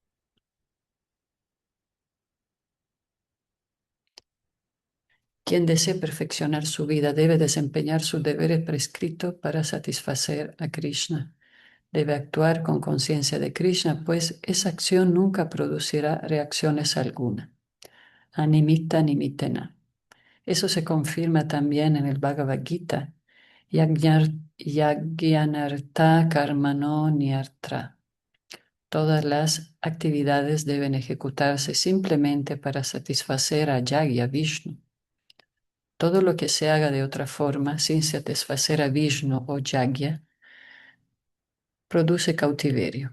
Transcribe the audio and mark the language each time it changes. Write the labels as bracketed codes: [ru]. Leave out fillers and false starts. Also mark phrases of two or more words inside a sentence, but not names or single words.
[es] Quien desee perfeccionar su vida debe desempeñar sus deberes prescritos para satisfacer a Krishna. Debe actuar con conciencia de Krishna, pues esa acción nunca producirá reacciones alguna. [sa] अनिमित निमितेन. [es] Eso se confirma también en el Bhagavad Gita. [sa] यज्ञनार्थ कर्मणो निअर्त्र. [es] Todas las actividades deben ejecutarse simplemente para satisfacer a Yagya Vishnu. Todo lo que se haga de otra forma, sin satisfacer a Vishnu o Yagya, produce cautiverio.